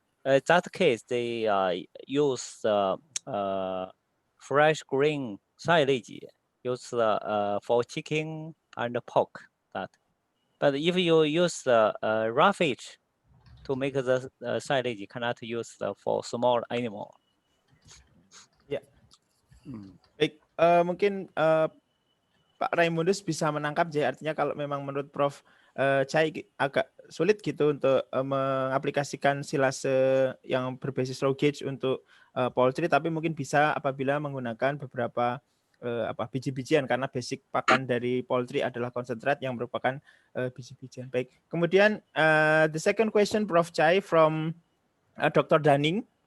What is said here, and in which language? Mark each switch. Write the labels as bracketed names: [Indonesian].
[English] That case they use fresh grain silage, use for chicken and pork. That, but if you use roughage to make the silage, you cannot use for small animal. [Indonesian] Ya, baik. Mungkin Pak Raimundus bisa menangkap, jadi artinya kalau memang menurut Prof Chai agak sulit gitu untuk mengaplikasikan silase yang berbasis raw gauge untuk poultry, tapi mungkin bisa apabila menggunakan beberapa biji-bijian, karena basic pakan dari poultry adalah konsentrat yang merupakan biji-bijian. Baik. Kemudian [English] the second question, Prof Chai, from Dr. Daning.